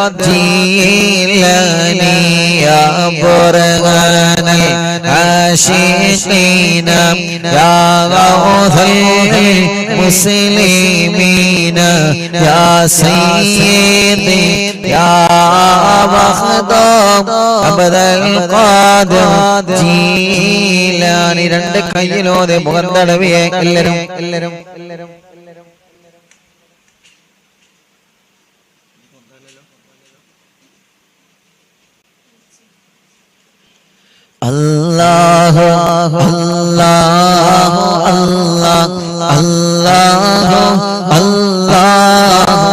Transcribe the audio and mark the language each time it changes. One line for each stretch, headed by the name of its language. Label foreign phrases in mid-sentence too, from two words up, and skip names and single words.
Arabic: جيلاني يا برهان العاشقين يا غوث المسلمين يا سيدي يا مخدوم عبد القادر جيلاني
Malayalam: രണ്ട് കൈയിലോടെ മുഖം തടവിയെ എല്ലാവരും
Arabic: الله الله الله الله الله